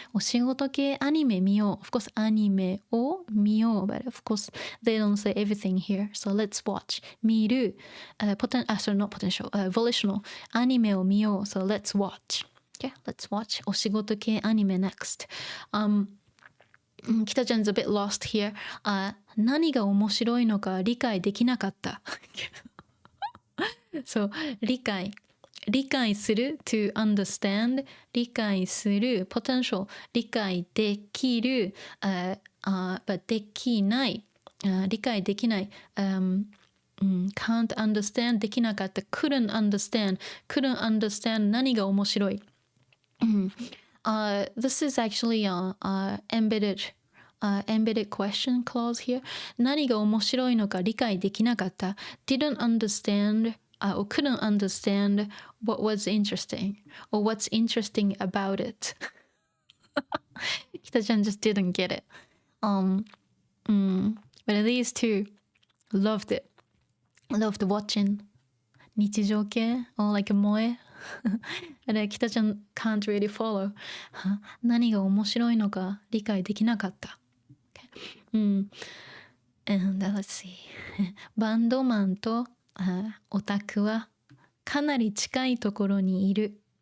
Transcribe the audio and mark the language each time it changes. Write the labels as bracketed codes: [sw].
[ja] お仕事系アニメ見よう. [en] Of course, [ja] アニメを見よう. [en] But of course, they don't say everything here. So let's watch. 見る.Not potential. Volitional. [ja] アニメを見よう. [en] So let's watch. Okay, let's watch. [ja] お仕事系アニメ [en] next. Kita-chan's a bit lost here. [ja] 何が面白いのか理解できなかった. [en] So, 理解する to understand 理解する potential 理解できる、but できない、理解できない、can't understand できなかった couldn't understand 何が面白い、 this is actually embedded question clause here [ja] 何が面白いのか理解できなかった [en] didn't understand or couldn't understand what was interesting or what's interesting about it. Kita-chan just didn't get it. But these two loved it. Loved watching 日常系 or like moe. But Kita-chan can't really follow. [ja] 何が面白いのか理解できなかった。 [en] Okay. And let's see. [ja] バンドマンとオタクはかなり近いところにいる。